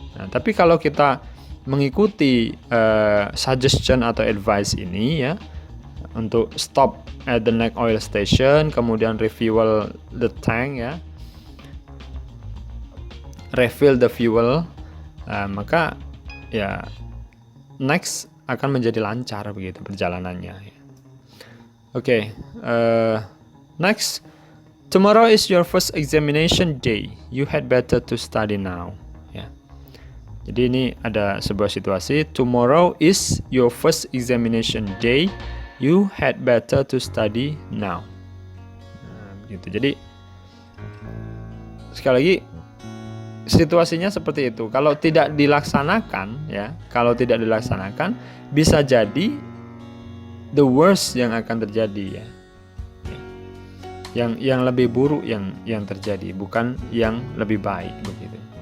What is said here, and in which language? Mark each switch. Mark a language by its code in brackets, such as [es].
[id] Nah, tapi kalau kita mengikuti suggestion atau advice ini ya, untuk [en] stop at the next oil station, [id] kemudian [en] refuel the tank [id] ya, [en] refill the fuel, [id] maka ya next akan menjadi lancar begitu perjalanannya. [en] Oke, next, tomorrow is your first examination day. You had better to study now. [id] Ya. Jadi ini ada sebuah situasi. [en] Tomorrow is your first examination day. You had better to study now. [id] Nah, begitu. Jadi sekali lagi situasinya seperti itu. Kalau tidak dilaksanakan, ya, kalau tidak dilaksanakan, bisa jadi [en] the worst [id] yang akan terjadi ya. Yang lebih buruk yang terjadi, bukan yang lebih baik begitu.